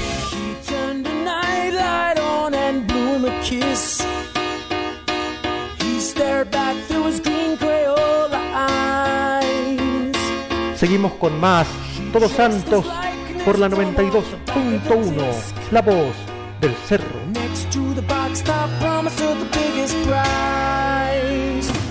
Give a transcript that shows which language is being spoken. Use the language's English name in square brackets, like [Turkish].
[English] She turned the nightlight on and blew him a kiss. He stared back through his green Crayola eyes. [Spanish] Seguimos con más Todos Santos por la 92.1, La Voz del Cerro. [English] Next to the box top promised her the biggest prize.